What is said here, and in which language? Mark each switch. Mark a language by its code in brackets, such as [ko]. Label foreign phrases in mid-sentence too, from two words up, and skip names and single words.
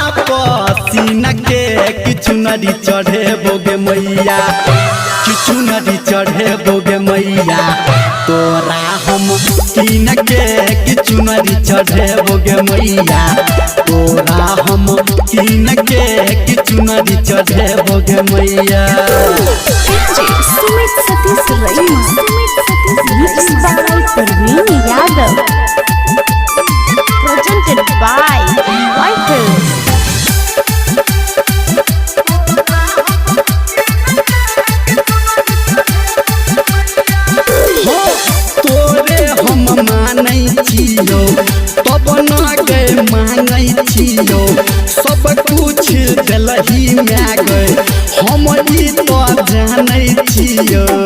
[mai] पसीना के किछु नदी चढ़े बोगे मैया किछु नदी चढ़े बोगे मैया तोरा हम तीन के किछु नदी चढ़े बोगे मैया तोरा हम तीन के किछु नदी चढ़े बोगे मैया। [en] Sumit Satish Raima. Mixed by Parveen Yadav. Presented by Whitehills. [mai] तोरे हम मानै छियो तब न गए मांगै छियो सब कुछ देलही मैं गए हम ई तो जानै छियो।